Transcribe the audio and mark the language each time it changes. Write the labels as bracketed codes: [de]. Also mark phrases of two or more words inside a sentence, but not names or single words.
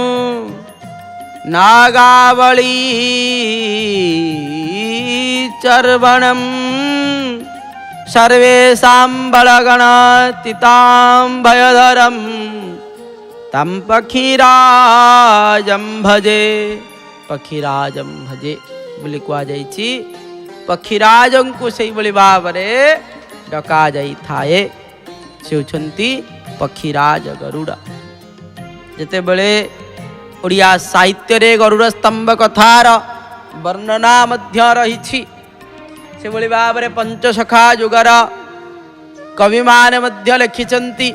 [sa] नागावली चर्वणं सर्वेषां बलगणातीतां भयधरं तं पक्षीराजं भजे। पक्षीराजं भजे [or] ବୋଲି କହ ଯାଇଛି। ପକ୍ଷୀରାଜଂ କୋ ସେହି ବୋଲି ଭାବରେ ଡକା ଯାଇ ଥାଏ ସେ ହୋଇଛନ୍ତି ପକ୍ଷୀରାଜ ଗରୁଡ଼। ଯେତେ ବେଳେ ଓଡ଼ିଆ ସାହିତ୍ୟ ରେ ଗରୁଡ଼ ସ୍ତମ୍ଭ କଥାର ବର୍ଣ୍ଣନା ମଧ୍ୟ ରହିଛି ସେ ବୋଲି ଭାବରେ ପଞ୍ଚସଖା ଯୁଗର କବି ମାନେ ମଧ୍ୟ ଲେଖିଛନ୍ତି।